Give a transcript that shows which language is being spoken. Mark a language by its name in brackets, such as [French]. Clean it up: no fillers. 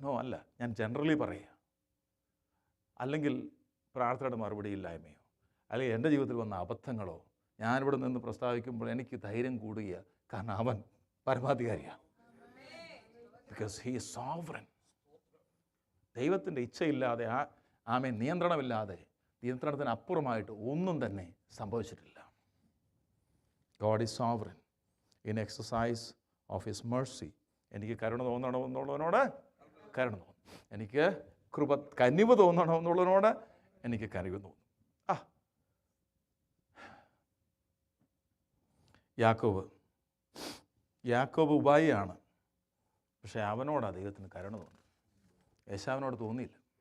[Malayalam] No, അല്ല, ഞാൻ generally പറയുക. അല്ലെങ്കിൽ പ്രാർത്ഥനയുടെ മറുപടി ഇല്ലായ്മയോ, അല്ലെങ്കിൽ എൻ്റെ ജീവിതത്തിൽ വന്ന അബദ്ധങ്ങളോ ഞാനിവിടെ നിന്ന് പ്രസ്താവിക്കുമ്പോൾ എനിക്ക് ധൈര്യം കൂടുക. കാരണം അവൻ പരമാധികാരിയാണ്. [English] Because he is sovereign. [Malayalam] ദൈവത്തിൻ്റെ ഇച്ഛയില്ലാതെ, നിയന്ത്രണമില്ലാതെ, നിയന്ത്രണത്തിന് അപ്പുറമായിട്ട് ഒന്നും തന്നെ സംഭവിച്ചിട്ടില്ല. [English] God is sovereign in exercise of His mercy. [Malayalam] എനിക്ക് കരുണ തോന്നണമെന്നുള്ളവനോട് കരുണ തോന്നും. എനിക്ക് കനിവ് തോന്നണമെന്നുള്ളവനോട് എനിക്ക് കനിവ് തോന്നും. യാക്കോബ് ഉപായിയാണ്, പക്ഷെ അവനോടാണ് ദൈവത്തിന് കരുണ തോന്നി. യേശാവിനോട് തോന്നിയില്ല.